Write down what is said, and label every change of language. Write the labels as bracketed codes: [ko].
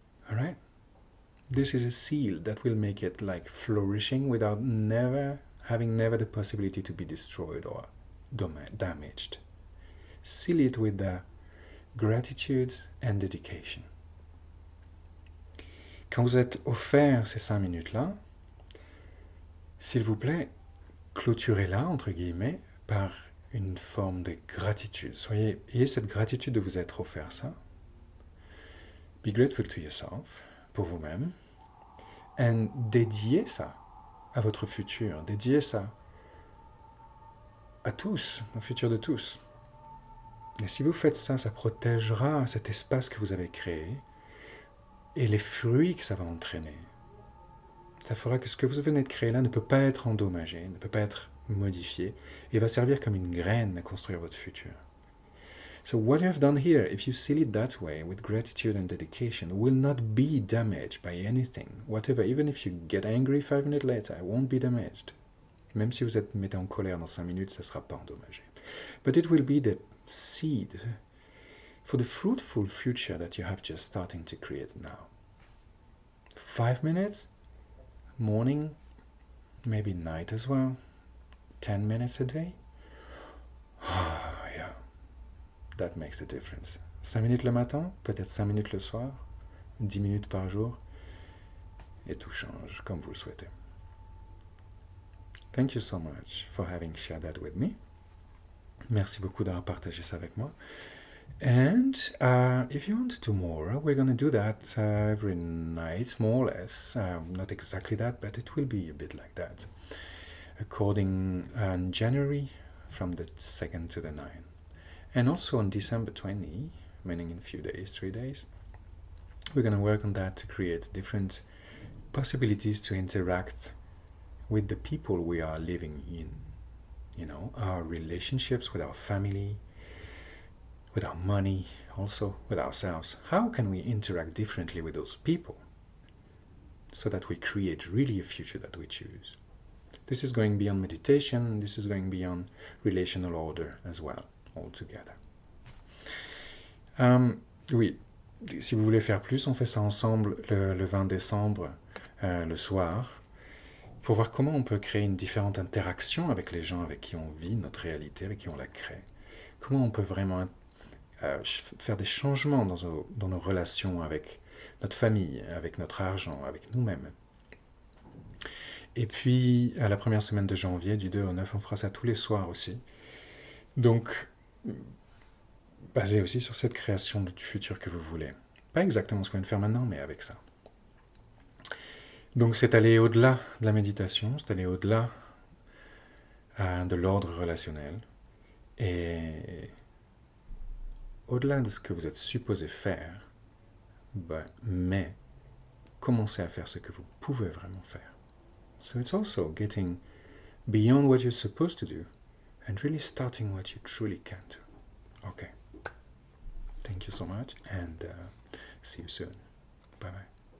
[en] Alright? This is a seal that will make it like flourishing without never having never the possibility to be destroyed or damaged. Seal it with the gratitude and dedication. [fr] Quand vous êtes offert ces 5 minutes-là, s'il vous plaît, clôturez-la, entre guillemets, par une forme de gratitude. Ayez cette gratitude de vous être offert ça. [en] Be grateful to yourself, [fr] pour vous-même. Et dédiez ça à votre futur. Dédiez ça à tous, au futur de tous. Et si vous faites ça, ça protégera cet espace que vous avez créé et les fruits que ça va entraîner. Ça fera que ce que vous venez de créer là ne peut pas être endommagé, ne peut pas être modifié, et va servir comme une graine à construire votre futur. [en] So what you have done here, if you seal it that way, with gratitude and dedication, will not be damaged by anything, whatever. Even if you get angry 5 minutes later, it won't be damaged. [fr] Même si vous êtes mettez en colère dans 5 minutes, ça ne sera pas endommagé. [en] But it will be the seed for the fruitful future that you have just starting to create now. 5 minutes, morning, maybe night as well, 10 minutes a day. Yeah, that makes a difference. [fr] 5 minutes le matin, peut-être 5 minutes le soir, 10 minutes par jour, et tout change comme vous le souhaitez. [en] Thank you so much for having shared that with me. [fr] Merci beaucoup d'avoir partagé ça avec moi. [en] And if you want to do more, we're going to do that every night, more or less. Not exactly that, but it will be a bit like that. According on January, from the 2nd to the 9th. And also on December 20, meaning in a few days, 3 days, we're going to work on that to create different possibilities to interact with the people we are living in. You know, our relationships with our family, with our money, also with ourselves. How can we interact differently with those people so that we create really a future that we choose? This is going beyond meditation, this is going beyond relational order as well, altogether. [fr] Oui, si vous voulez faire plus, on fait ça ensemble le 20 décembre, le soir, pour voir comment on peut créer une différente interaction avec les gens avec qui on vit notre réalité, avec qui on la crée. Comment on peut vraiment faire des changements dans nos relations avec notre famille, avec notre argent, avec nous-mêmes. Et puis, à la première semaine de janvier, du 2 au 9, on fera ça tous les soirs aussi. Donc, basé aussi sur cette création du futur que vous voulez. Pas exactement ce qu'on vient de faire maintenant, mais avec ça. Donc, c'est aller au-delà de la méditation, c'est aller au-delà de l'ordre relationnel. Et au-delà de ce que vous êtes supposé faire, mais commencez à faire ce que vous pouvez vraiment faire. [en] So it's also getting beyond what you're supposed to do and really starting what you truly can do. Okay. Thank you so much and see you soon. Bye bye.